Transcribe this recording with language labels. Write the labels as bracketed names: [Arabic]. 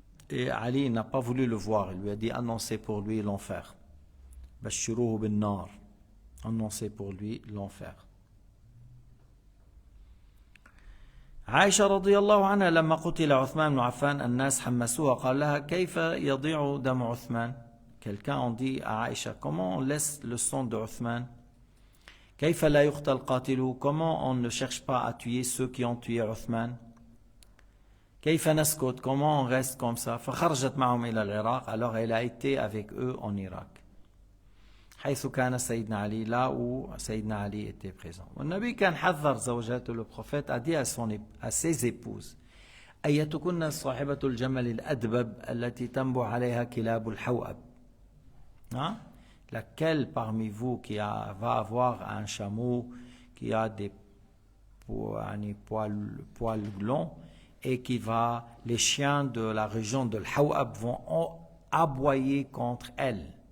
[French] Et Ali n'a pas voulu le voir, il lui a dit annoncez pour lui l'enfer. [Arabic] Bashiruhu bin nar. [French] Annoncez pour lui l'enfer. [Arabic] عائشة رضي الله عنها لما قتل عثمان بن عفان الناس حمسوها قال لها كيف يضيع دم عثمان. [French] Quelqu'un a dit à Aïcha, comment on laisse le sang de Uthman? [Arabic] كيف لا يقتل قاتله? [French] Comment on ne cherche pas à tuer ceux qui ont tué Uthman? [Arabic] كيف نسكت? [French] Comment on reste comme ça? [Arabic] فخرجت معهم إلى العراق. [French] Alors elle a été avec eux en Irak. [Arabic] حيث كان سيدنا علي, [French] là où [Arabic] سيدنا علي [French] était présent. [Arabic] والنبي كان حذر زوجاته. [French] Le prophète a dit à ses épouses, [Arabic] أيتكن صاحبة الجمل الأدبب التي تنبع عليها كلاب الحوأب. Hein? [French] Laquelle parmi vous qui va avoir un chameau qui a des poils longs et qui les chiens de la région de l'Hawab vont aboyer contre elle.